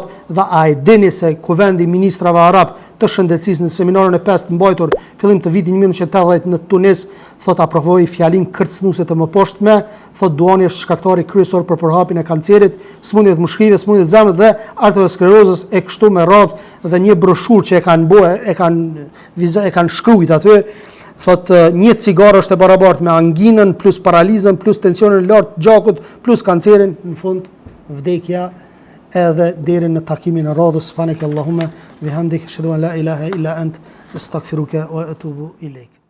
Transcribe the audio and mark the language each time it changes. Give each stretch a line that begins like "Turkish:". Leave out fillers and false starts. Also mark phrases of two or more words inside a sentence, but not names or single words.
Albanian: Dhe a e dini se Kuvendi i Ministrave Arab të Shëndetësisë në seminarin e 5 mbajtur fillim të vitit 1980 në Tunis, thot aprovoi fjalin kërcënuese të mëposhtme, thot duhani është shkaktari kryesor për përhapjen e kancerit, sëmundjeve të mushkive, sëmundjeve të zemrës dhe arteriosklerozës e kështu me radhë. Dhe një broshurë që e kanë shkruajt aty, thot një cigare është e barabartë me anginën plus paralizën plus tensionin e lartë gjakut plus kancerin, në fund vdekja. Edhe deri në takimin e radhës.
Arabic: سبحانك اللهم بحمدك أشهد أن لا إله إلا أنت أستغفرك وأتوب إليك.